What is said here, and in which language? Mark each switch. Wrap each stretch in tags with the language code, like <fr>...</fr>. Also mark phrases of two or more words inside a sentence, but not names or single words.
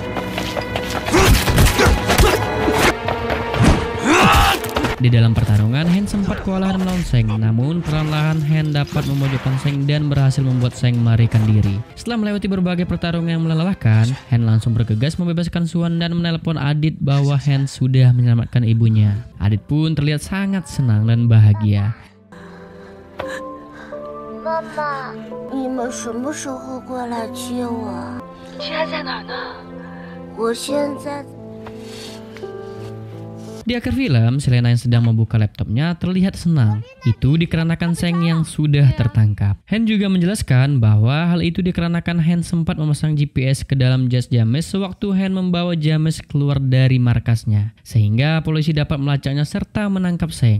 <id>Di dalam pertarungan, Han sempat kewalahan melawan Zeng, namun perlahan-lahan Han dapat memojokkan Zeng dan berhasil membuat Zeng melarikan diri. Setelah melewati berbagai pertarungan yang melelahkan, Han langsung bergegas membebaskan Swan dan menelpon Adit bahwa Han sudah menyelamatkan ibunya. Adit pun terlihat sangat senang dan bahagia.</id> <zh>Mama, 你们什么时候过来接我？现在在哪呢？我现在。</zh> <id>Di akhir film, Selena yang sedang membuka laptopnya terlihat senang. Itu dikarenakan Zeng yang sudah tertangkap. Han juga menjelaskan bahwa hal itu dikarenakan Han sempat memasang GPS ke dalam jas James sewaktu Han membawa James keluar dari markasnya, sehingga polisi dapat melacaknya serta menangkap Zeng.</id>